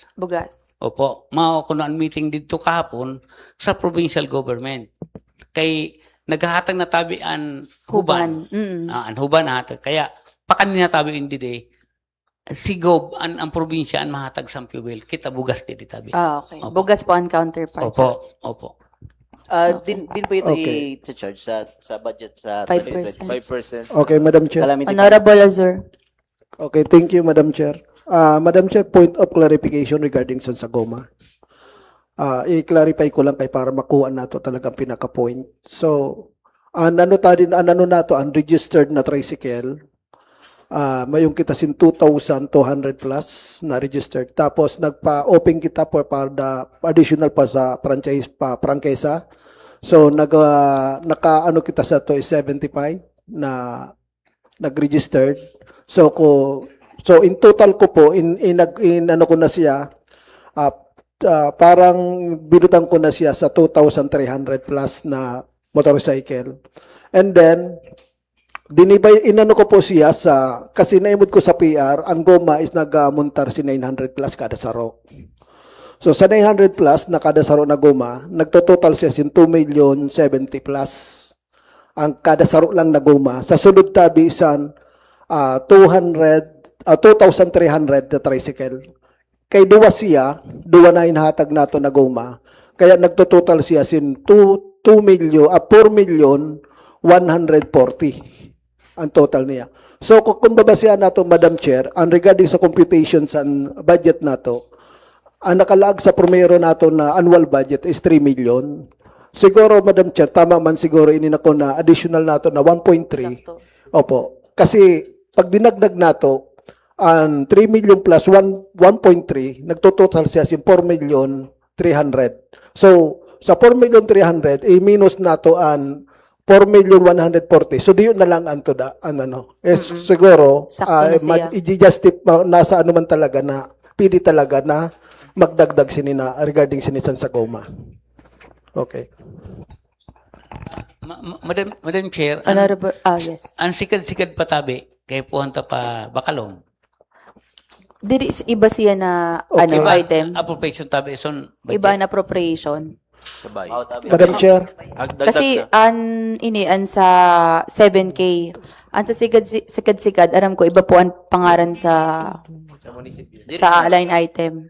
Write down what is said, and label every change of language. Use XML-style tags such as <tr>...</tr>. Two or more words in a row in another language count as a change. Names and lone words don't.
<bik>Bugas. Opo, mao kuno ang meeting dito kahapon sa</bik> <en>provincial government.</en> <bik>Kay naghahatag na tabi ang huban. Ang huban hatag. Kaya, pakanina tabi indide, sigob ang probinsya ang mahatag sa fuel. Kita bugas dito tabi. Okay. Opo. Bugas po ang counterpart. Opo. Din po ito Okay. i-charge sa budget sa 5%. 2026. 5%.</bik> <en>Okay, Madam Chair. Calamity fund. Honorable Azur. Okay, thank you, Madam Chair. Madam Chair, point of clarification regarding sa Goma.</en> <bik>I-clarify ko lang kay para makuha nato talagang pinaka-point. So, ano nato, unregistered na tricycle, mayong kita sin 2,200 plus na registered. Tapos nagpa-open kita para additional pa sa prangkesa. So naka-ano kita sa to is 75 na nag-registered.</bik> <en>So in total</en> <bik>ko po ano ko na siya parang binutan ko na siya sa 2,300 plus na motorcycle.</bik> <en>And then</en> <bik>inano ko po siya kasi naimod ko sa PR, ang Goma is nagmuntar si 900 plus kada saro. So sa 900 plus na kada saro na Goma, nagtototal siya sin 2,070,000 plus ang kada saro lang na Goma. Sa sunod tabi isan 2,300 na tricycle. Kay duwa na inhatag nato na Goma. Kaya nagtototal siya sin 4,140,000 ang total niya. So kung babasihan nato,</bik> <en>Madam Chair,</en> <bik>ang regarding sa computation sa budget nato, ang nakalaag sa primero nato na</bik> <en>annual budget</en> <bik>is 3 million. Siguro,</bik> <en>Madam Chair,</en> <bik>tama man siguro ininako na additional nato na 1.3. Opo. Kasi pag dinagdag nato, ang 3 million plus 1.3, nagtototal siya sin 4,300,000. So, sa 4,300,000, i-minus nato ang 4,140,000. So, diyo na lang ang tuda. Siguro, Sakto na siya. i-justify, nasa ano man talaga na, pili talaga na magdagdag sinina regarding sinisan sa Goma. Okay.</bik> <en>Madam Chair, Honorable, yes.</en> <bik>ang sikad-sikad patabi, kay puhanta pa Bakalong. Diri iba siya na Okay. item. Appropriation tabi, son, Iba na appropriation. Sabay.</bik> <en>Madam Chair.</en> <bik>Kasi an sa 7K, an sa sigad aram ko iba po ang pangaran sa</bik> <en>line item.</en>